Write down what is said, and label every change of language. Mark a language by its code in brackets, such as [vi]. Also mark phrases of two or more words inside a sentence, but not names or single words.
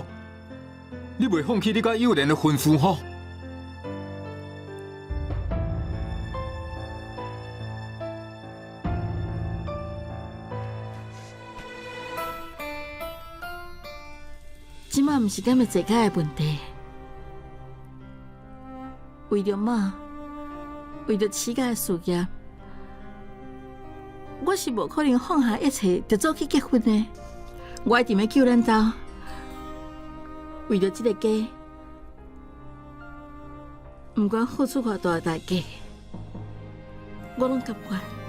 [nan] 你袂放弃你甲幼莲的婚事吼？即马毋是敢要坐家的问题，为着妈，为着起家的事业。我是无可能放下一切就走去结婚的，我一定要救咱家。为着这个家，不管付出偌大的代价，我拢甘愿。